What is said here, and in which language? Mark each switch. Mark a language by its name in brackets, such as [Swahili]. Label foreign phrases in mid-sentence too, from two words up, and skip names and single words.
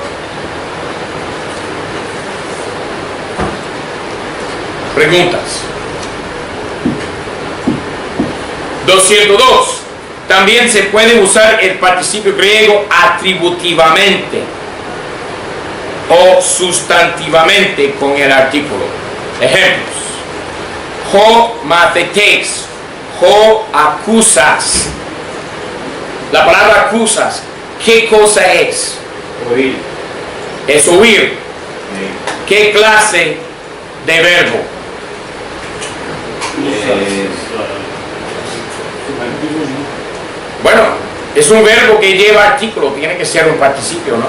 [Spanish] Preguntas. 202. También se puede usar el participio griego atributivamente o sustantivamente con el artículo. Ejemplos. [Greek] ὁ μαθητής, ὁ ἀκούσας. [Spanish] La palabra acusas, ¿qué cosa es? Oír. Es oír. ¿Qué clase de verbo? Bueno, es un verbo que lleva artículo, tiene que ser un participio, ¿no?